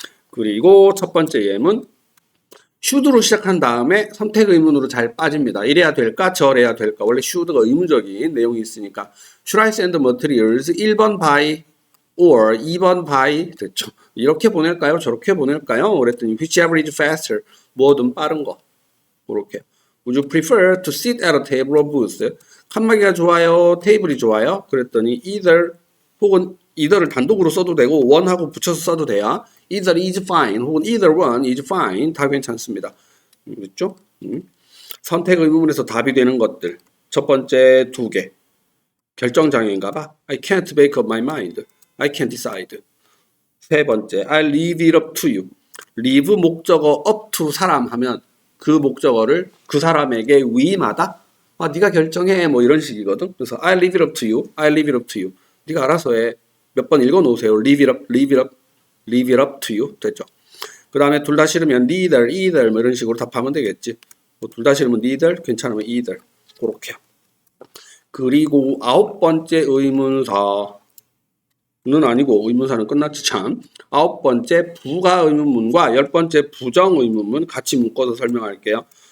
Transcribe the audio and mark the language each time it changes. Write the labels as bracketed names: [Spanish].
[Korean] 그리고 첫 번째 예문 should로 시작한 다음에 선택 의문으로 잘 빠집니다. 이래야 될까? 저래야 될까? 원래 should가 의문적인 내용이 있으니까 [English] should I send materials [Korean] 1번 by or 2번 by 됐죠. 이렇게 보낼까요? 저렇게 보낼까요? 그랬더니 [English] whichever is faster [Korean] 뭐든 빠른 거 그렇게 [English] Would you prefer to sit at a table or booth? [Korean] 칸막이가 좋아요? 테이블이 좋아요? 그랬더니 either 혹은 either를 단독으로 써도 되고 one하고 붙여서 써도 돼요. [English] either is fine [Korean] 혹은 [English] either one is fine [Korean] 다 괜찮습니다. 그렇죠? 선택 의문문에서 답이 되는 것들 첫 번째 두 개 결정장애인가 봐. [English] I can't make up my mind. I can't decide. [Korean] 세 번째 [English] I leave it up to you. [Korean] leave 목적어 up to 사람 하면 그 목적어를 그 사람에게 위임하다? 네가 결정해 뭐 이런 식이거든. 그래서 [English] I leave it up to you. I leave it up to you. [Korean] 네가 알아서 해. 몇 번 읽어 놓으세요. [English] leave it up, leave it up, leave it up to you. [Korean] 됐죠. 그 다음에 둘 다 싫으면 neither, either 뭐 이런 식으로 답하면 되겠지. 둘 다 싫으면 neither, 괜찮으면 either. 그렇게요. 그리고 아홉 번째 의문사는 아니고 의문사는 끝났지 참. 아홉 번째 부가 의문문과 열 번째 부정 의문문 같이 묶어서 설명할게요.